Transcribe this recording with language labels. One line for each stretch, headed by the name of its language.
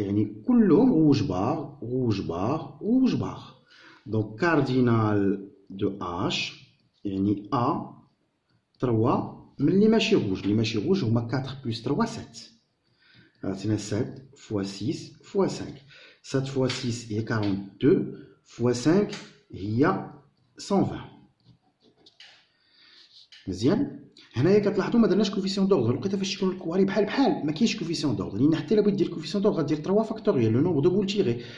Arabic: يعني كلهم
French: rouge barre, rouge barre, rouge barre. Donc, cardinal de H, يعني A,
Arabic: 3 من اللي ماشي
French: rouge.
Arabic: اللي ماشي rouge هما 4 plus 3, 7. عطينا
French: 7 fois 6 fois 5.
Arabic: 7 fois 6 هي 42 fois 5 هي 120. مزيان. هنايا كتلاحظوا ما درناش كوفيسيون دوردر. لقيتها فاش يكون الكواري بحال بحال ما كاينش كوفيسيون دوردر، لان حتى الا بغيت دير كوفيسيون دوردر غدير 3 فاكتوريال
French: لو نومبر دو بول تيغي.